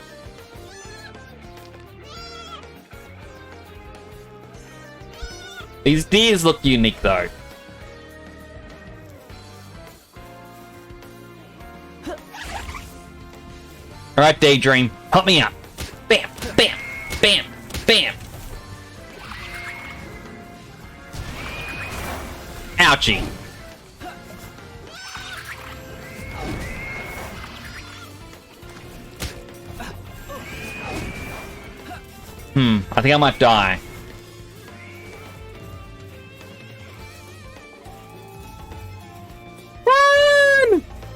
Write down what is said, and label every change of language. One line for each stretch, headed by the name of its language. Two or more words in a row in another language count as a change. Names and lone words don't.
English: Pan-sage. These deers look unique, though. Alright, Daydream. Help me out. Bam, bam, bam, bam. Ouchie. I think I might die. Run!